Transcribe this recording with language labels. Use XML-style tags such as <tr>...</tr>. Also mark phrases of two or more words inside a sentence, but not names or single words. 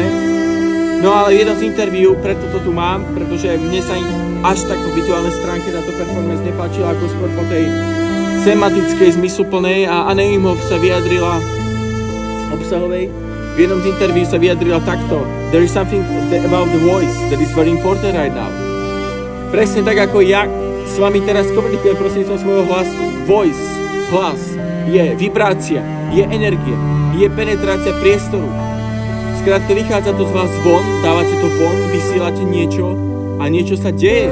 <sk>No ale jedno z interview, preto to tu mám, pretože mne sa až tak po vizuálnej stránke táto performance nepáčila, ako skôr po tej sematickej, zmysluplnej, a Anne Imhoff sa vyjadrila obsahovej. V jednom z interview sa vyjadrila takto:</sk> <en>There is something about the voice that is very important right now.</en> <sk>Presne tak, ako ja s vami teraz komunikujem prostredníctvom svojho hlasu. Voice, hlas, je vibrácia, je energie, je penetrácia priestoru. Skrátka, vychádza to z vás von, dávate to von, vysielate niečo a niečo sa deje.</sk>